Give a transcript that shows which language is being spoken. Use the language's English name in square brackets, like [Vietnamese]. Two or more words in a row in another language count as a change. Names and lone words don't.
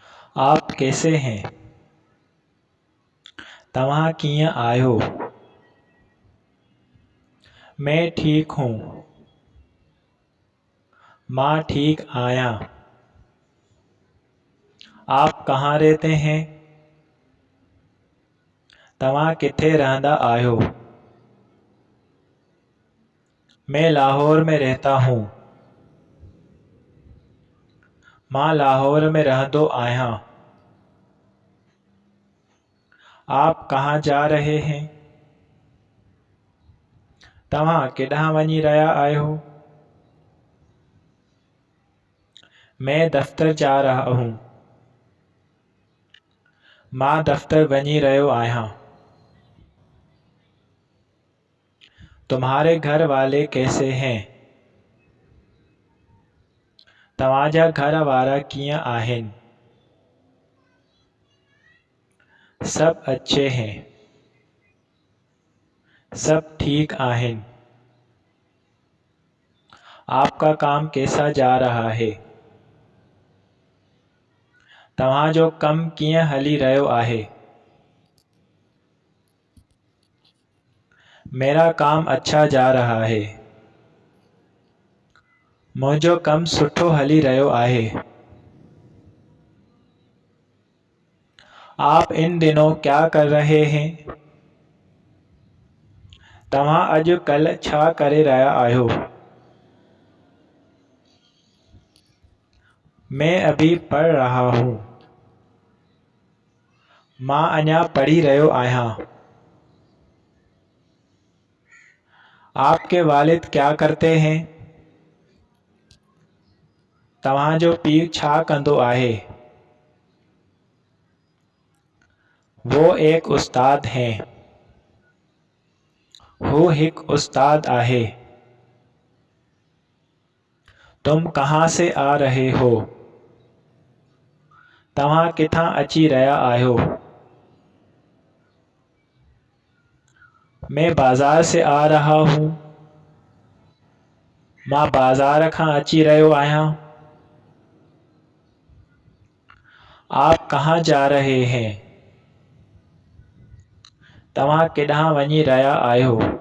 [Urdu] آپ کیسے ہیں؟ [Sindhi] तव्हां कीअं आहियो? [Urdu] میں ٹھیک ہوں. [Sindhi] मां ठीक आहियां। [Urdu] آپ کہاں رہتے ہیں? [Sindhi] तव्हां किथे रहंदा आहियो? [Urdu] میں لاہور میں رہتا ہوں. [Sindhi] मां लाहौर में रहंदो आहियां। [Urdu] آپ کہاں جا رہے ہیں? [Sindhi] तव्हां केॾांहुं वञी रहिया आहियो? [Urdu] میں دفتر جا رہا ہوں. [Sindhi] मां दफ़्तर वञी रहियो आहियां। [Urdu] تمہارے گھر والے کیسے ہیں? [Sindhi] तव्हांजा घर वारा कीअं आहिनि? [Urdu] سب اچھے ہیں. [Sindhi] सब ठीक आहिनि। [Urdu] آپ کا کام کیسا جا رہا ہے? [Sindhi] तव्हांजो कमु कीअं हली रहियो आहे? [Urdu] میرا کام اچھا جا رہا ہے. [Sindhi] मुंहिंजो कमु सुठो हली रहियो आहे। [Urdu] آپ ان دنوں کیا کر رہے ہیں? [Sindhi] तव्हां अॼुकल्ह छा करे रहिया आहियो? [Urdu] میں ابھی پڑھ رہا ہوں. [Sindhi] मां अञा पढ़ी रहियो आहियां। [Urdu] آپ کے والد کیا کرتے ہیں? [Sindhi] तव्हांजो पीउ छा कंदो आहे? [Urdu] وہ ایک استاد ہیں. [Sindhi] हू हिकु उस्ताद आहे। [Urdu] تم کہاں سے آ رہے ہو? [Sindhi] तव्हां किथां अची रहिया आहियो? [Urdu] میں بازار سے آ رہا ہوں. [Sindhi] मां बाज़ार खां अची रहियो आहियां। [Urdu] آپ کہاں جا رہے ہیں? [Sindhi] तव्हां केॾांहुं वञी रहिया आहियो?